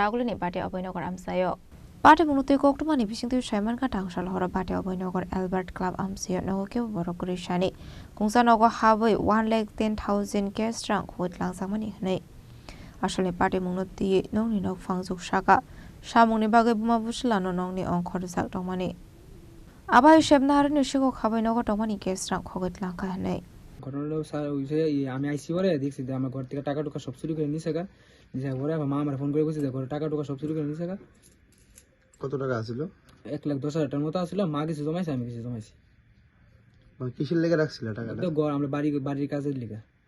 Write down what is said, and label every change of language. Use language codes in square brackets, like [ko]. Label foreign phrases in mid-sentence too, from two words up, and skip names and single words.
[trp] Agulini Bhati Abhaynagar Amchaio Patimung tui Koktwma ni bisingtui Saimanka Tangsal Horo Bhati Abhaynagar Albert Club Amchaio Nogo Kebo Borok kwrwisani Kungsa Nogo Habwi 1,10,000 Khorang Khogwi Twlangjakmani Hanai Asole Patimung ti nongni nok phangjok saka samungni bagai buma buslano nongni ongkhor jak tongmani Abhai shebna harni Sikok Habhaynagar tongmani Khorang Khogwi Twlangkha hanai [bn] ঘটনাটা স্যার হইছে আমি আইসি পরে দেখছি যে আমার ঘর থেকে টাকা টুকা সব চুরি করে নিছে পরে আমার মা আমার ফোন করে কইছে যে ঘরে টাকা টুকা সব চুরি করে নিছে কত টাকা আছিল 1,10,000 টাকার মতো আছিল মা কিছু জমাইছে আমি কিছু জমাইছি মানে কিসের লেগে রাখছিল টাকাটা তো ঘর আমরা বাড়ির কাজের লেগে